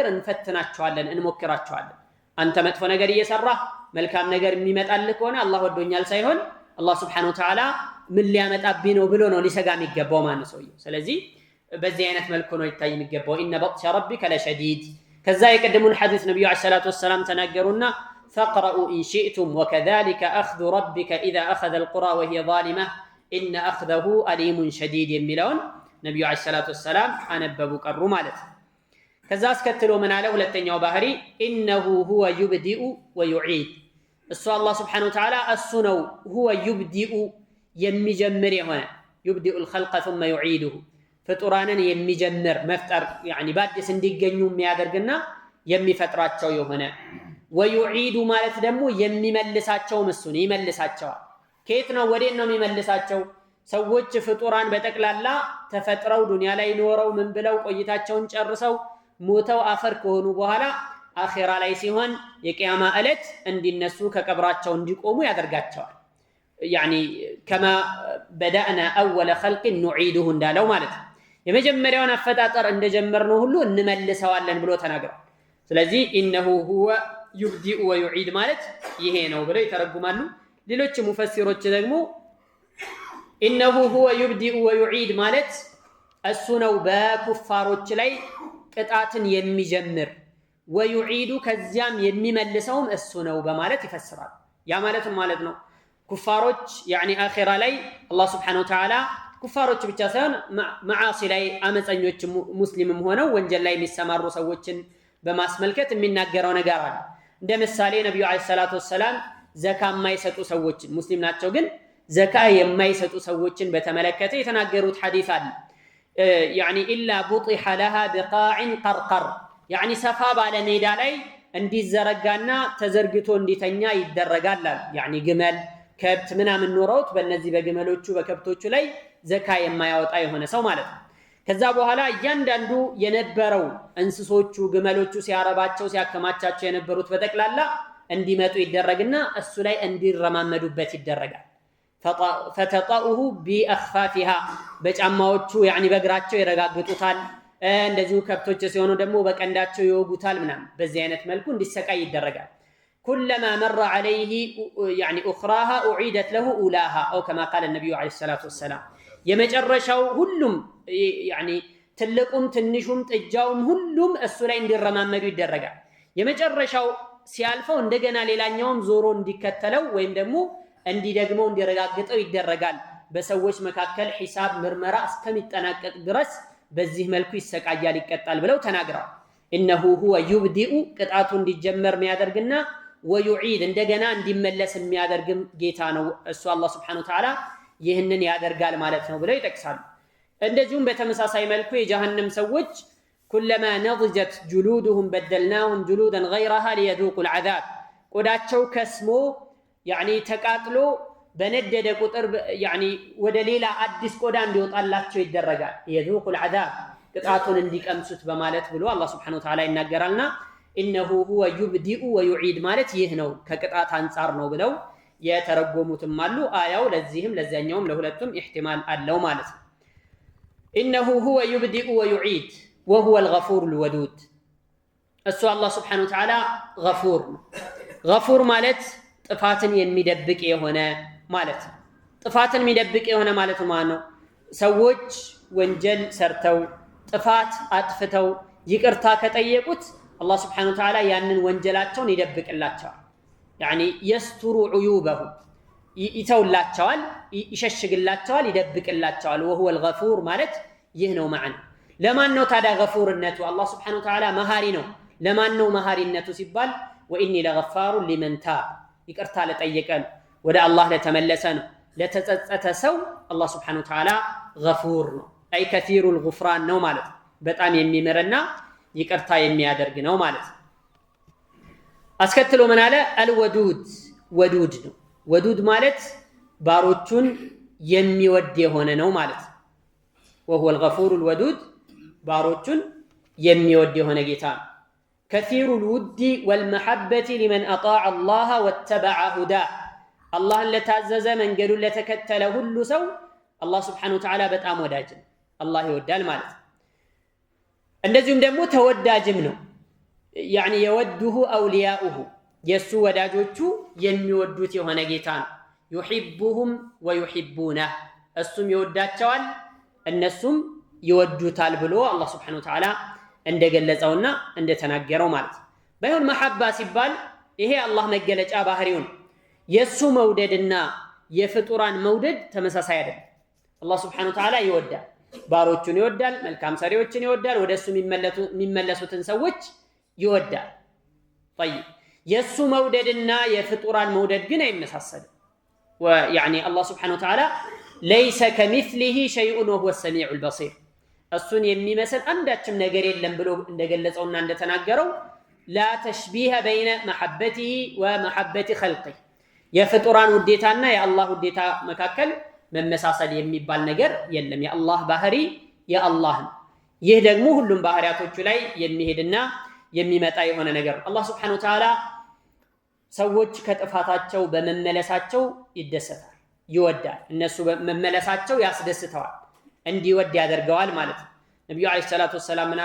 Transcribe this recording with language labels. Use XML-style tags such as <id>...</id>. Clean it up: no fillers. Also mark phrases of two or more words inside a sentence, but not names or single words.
<am>እንፈትናቸዋለን እንሞክራቸዋለን አንተ መጥፎ ነገር እየሰራህ መልካም ነገር የሚመጣልህ ከሆነ አላህ ወዶኛል ሳይሆን አላህ</am> <ar>سبحانه وتعالى</ar> <am>ምን ሊያመጣብኝ ነው ብሎ ነው ሊሰጋ የሚገባው ማን ነው ሰውየው ስለዚህ በዚህ አይነት መልኩ ነው ይታይ የሚገባው</am> <ar>إن بطش ربك لشديد</ar> <am>ከዛ የቀደሙን ሐዲስ</am> <ar>ነብዩ عليه الصلاة والسلام ተናገሩና فقرؤوا إن شئتم وكذلك أخذ ربك إذا أخذ القرى وهي ظالمة إن أخذه أليم شديد</ar> <am>የሚለውን ነብዩ</am> <ar>عليه الصلاة والسلام</ar> <am>አነበቡ ቀሩ ማለት ከዛ አስከትሎ ምን አለ ሁለተኛው ባህሪ</am> <ar>إنه هو يبدئ ويعيد</ar> <am>እሱ አላህ</am> <ar>سبحانه وتعالى</ar> <am>እሱ ነው</am> <ar>هو يبدئ</ar> <am>የሚጀምር የሆነ</am> <ar>يبدئ الخلق ثم يعيده ፍጡራንን</ar> <am>የሚጀምር መፍጠር يعني በአዲስ እንዲገኙ የሚያደርግና የሚፈጥራቸው የሆነ ويعيد ማለት ደግሞ የሚመልሳቸው እሱን ይመልሳቸዋል ከየት ነው ወዴት ነው የሚመልሳቸው ሰዎች ፍጡራን በተክላላ ተፈጥረው ዱንያ ላይ ኖረው ምን ብለው ቆይታቸውን ጨርሰው ሞተው አፈር ከሆኑ በኋላ አኺራ ላይ ሲሆን የቂያማ እለት እንዲነሱ ከቀብራቸው እንዲቆሙ ያደርጋቸዋል</am> <ar>يعني كما بدأنا أول خلق نعيده</ar> <am>እንዳለው ማለት የመጀመሪያውን አፈጣጠር እንደጀመርነው ሁሉ እንመልሰዋለን ብሎ ተናግሯል ስለዚህ</am> <ar>إنه هو يبدئ ويعيد</ar> <am>ማለት ይሄ ነው ብለው ይተረጉማሉ ሌሎች ሙፈሲሮች ደግሞ</am> <ar>إنه هو يبدئ ويعيد</ar> <am>ማለት እሱ ነው በኩፋሮች ላይ ቅጣትን የሚጀምር ويعيد ከዚያም የሚመልሰውም እሱ ነው በማለት ይፈስራል ያ ማለት ነው ኩፋሮች يعني አኺራ ላይ አላህ Subhanahu</am> <ar>وتعالى</ar> <am>ኩፋሮች ብቻ ሳይሆን ማዓሲ ላይ አመፀኞች ሙስሊምም ሆነው ወንጀል ላይ የሚሰማሩ ሰዎችን በማስመልከት የሚናገረው ነገር አለ እንደ ምሳሌ ነብዩ</am> <ar>عليه الصلاة والسلام</ar> <am>ዘካ የማይሰጡ ሰዎችን ሙስሊም ናቸው ግን ዘካ የማይሰጡ ሰዎችን በተመለከተ የተናገሩት ሐዲስ አለ</am> <ar>يعني الا بطح لها بقاع قرقر يعني</ar> <am>ሰፋ ባለ ሜዳ ላይ እንዲዘረጋና ተዘርግቶ እንዲተኛ ይደረጋል يعني ግመል ከብት ምናምን ኖረውት በእነዚህ በግመሎቹ በከብቶቹ ላይ ዘካ የማያወጣ የሆነ ሰው ማለት ነው ከዛ በኋላ እያንዳንዱ የነበረው እንስሶቹ ግመሎቹ ሲያረባቸው ሲያከማቻቸው የነበሩት በተክላላ እንዲመጡ ይደረግና እሱ ላይ እንዲረማመዱበት ይደረጋል</am> <ar>فتطأه بأخفافها</ar> <am>በጫማዎቹ يعني በእግራቸው ይረጋግጡታል እንደዚሁ ከብቶች ሲሆኑ ደግሞ በቀንዳቸው ይወጉታል ምናምን በዚህ አይነት መልኩ እንዲሰቃይ ይደረጋል</am> <ar>كلما مر عليه يعني أخراها أعيدت له أولاها أو كما قال النبي عليه الصلاة والسلام</ar> <am>የመጨረሻው ሁሉም يعني ትልቁም ትንሹም ጥጃውም ሁሉም እሱ ላይ እንዲረማመዱ ይደረጋል የመጨረሻው ሲያልፈው እንደገና ሌላኛውም ዞሮ እንዲከተለው ወይም ደግሞ እንዲደግመው እንዲረጋግጠው ይደረጋል በሰዎች መካከል ሒሳብ ምርመራ እስከሚጠናቀቅ ድረስ በዚህ መልኩ ይሰቃያል ይቀጣል ብለው ተናግረዋል</am> <ar>إنه هو يبدئ</ar> <am>ቅጣቱ እንዲጀመር የሚያደርግና ويعيد እንደገና እንዲመለስ የሚያደርግም ጌታ ነው እሱ አላህ Subhanahu</am> <ar>وتعالى</ar> <am>ይህንን ያደርጋል ማለት ነው ብለው ይጠቅሳሉ እንደዚሁም በተመሳሳይ መልኩ የጀሃነም ሰዎች</am> <ar>كلما نضجت جلودهم بدلناهم جلودا غيرها ليذوقوا العذاب</ar> <am>ቆዳቸው ከስሞ يعني ተቃጥሎ በነደደ ቁጥር يعني ወደ ሌላ አዲስ ቆዳ እንዲወጣላቸው ይደረጋል</am> <ar>يذوقوا العذاب</ar> <am>ቅጣቱን እንዲቀምሱት በማለት ብሎ አላህ</am> <ar>سبحانه وتعالى</ar> <am>ይናገራልና إنه</am> <ar>هو يبدئ ويعيد</ar> <am>ማለት ይህ ነው ከቅጣት አንፃር ነው ብለው የተረጎሙትም አሉ አያው ለዚህም ለዛኛውም ለሁለቱም احتمال አለው ማለት ነው</am> <ar>إنه هو يبدئ ويعيد وهو الغفور الودود</ar> <am>እሱ አላህ</am> <ar>سبحانه وتعالى غفور غفور</ar> <am>ማለት ጥፋትን የሚደብቅ የሆነ ማለት ጥፋትን የሚደብቅ የሆነ ማለት ነው ሰዎች ወንጀል ሰርተው ጥፋት አጥፍተው ይቅርታ ከጠየቁት አላህ</am> <ar>سبحانه وتعالى</ar> <am>ያንን ወንጀላቸውን ይደብቅላቸዋል</am> <ar>يعني يستر عيوبهم</ar> <am>ይተውላቸዋል፣ ይሸሽግላቸዋል፣ ይደብቅላቸዋል።</am> <ar>وهو الغفور</ar> <am>ማለት ይህ ነው ማዕና። ለማን ነው ታዲያ ገፉርነቱ? አላህ</am> <ar>سبحانه وتعالى</ar> <am>መሃሪ ነው። ለማን ነው መሃሪነቱ ሲባል</am> <ar>وإني لغفار لمن تاب</ar> <am>ይቅርታ ለጠየቀ ነው፣ ወደ አላህ ለተመለሰ ነው፣ ለተጸጸተ ሰው አላህ</am> <ar>سبحانه وتعالى</ar> <am>ገፉር ነው። አይ</am> <ar>كثير الغفران</ar> <am>ነው ማለት በጣም የሚምርና ይቅርታ የሚያደርግ ነው ማለት። አስከትሎ ምን አለ? አልወዱድ ወዱድ ነው። ወዱድ ማለት ባሮቹን የሚወድ የሆነ ነው ማለት።</am> <ar>وهو الغفور الودود</ar> <am>ባሮቹን የሚወድ የሆነ ጌታ ነው።</am> <ar>كثير الود والمحبة لمن أطاع الله واتبع هداه</ar> <am>አላህን ለታዘዘ መንገዱን ለተከተለ ሁሉ ሰው አላህ</am> <ar>سبحانه وتعالى</ar> <am>በጣም ወዳጅ ነው፣ አላህ ይወዳል ማለት። እንደዚሁም ደግሞ ተወዳጅም ነው።</am> <ar>يعني يوده أولياؤه</ar> <am>የሱ ወዳጆቹ የሚወዱት የሆነ ጌታ ነው።</am> <ar>يحبهم ويحبونه</ar> <am>እሱም ይወዳቸዋል እነሱም ይወዱታል ብሎ አላህ</am> <ar>سبحانه وتعالى</ar> <am>እንደገለጸውና እንደተናገረው ማለት። ባይሆን መሐባ ሲባል ይሄ አላህ መገለጫ ባህሪው ነው። የሱ መውደድና የፍጡራን መውደድ ተመሳሳይ አይደለም። አላህ</am> <ar>سبحانه وتعالى</ar> <am>ይወዳል፣ ባሮቹን ይወዳል፣ መልካም ሰሪዎችን ይወዳል፣ ወደሱ የሚመለሱትን ሰዎች ይወዳል። طيب የሱ መውደድና የፍጡራን መውደድ ግን አይመሳሰልም።</am> <ar>ويعني الله سبحانه وتعالى ليس كمثله شيء وهو السميع البصير</ar> <am>እሱን የሚመስል አንዳችም ነገር የለም ብሎ እንደገለጸውና እንደተናገረው</am> <ar>لا تشبيه بين محبته ومحبة خلقه</ar> <am>የፍጡራን ውዴታና የአላህ ውዴታ መካከል መመሳሰል የሚባል ነገር የለም። የአላህ ባህሪ የአላህ ነው። ይህ ደግሞ ሁሉም ባህሪያቶቹ ላይ የሚሄድና የሚመጣ የሆነ ነገር ነው። አላህ</am> <ar>سبحانه وتعالى</ar> <am>ሰዎች ከጥፋታቸው በመመለሳቸው ይደሰታል፣ ይወዳል። እነሱ በመመለሳቸው ያስደስተዋል፣ እንዲወድ ያደርገዋል ማለት ነው። ነብዩ</am> <ar>عليه الصلاة والسلام</ar> <am>ምን አሉ?</am>